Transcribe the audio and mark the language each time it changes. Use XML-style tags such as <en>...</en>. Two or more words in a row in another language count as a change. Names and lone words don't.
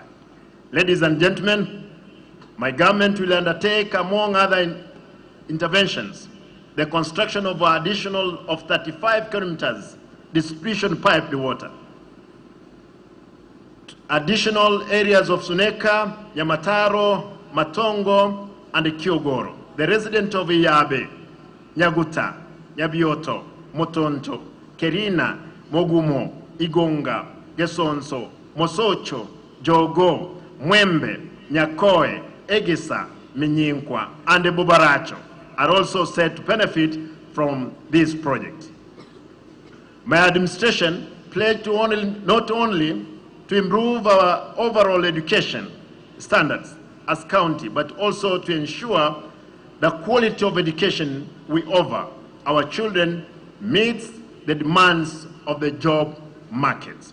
<en>Ladies and gentlemen, my government will undertake, among other interventions, the construction of an additional of 35 kilometers distribution piped water additional areas of Suneka, Yamataro, Matongo, and Kyogoro. The residents of Iyabe, Nyaguta, Nyabioto, Motonto, Kerina, Mogumo, Igonga, Gesonso, Mosocho, Jogo, Mwembe, Nyakoe, Egisa, Minyinkwa, and Bubaracho are also said to benefit from this project. My administration pledged to not only to improve our overall education standards as county, but also to ensure the quality of education we offer our children meets the demands of the job market.</en>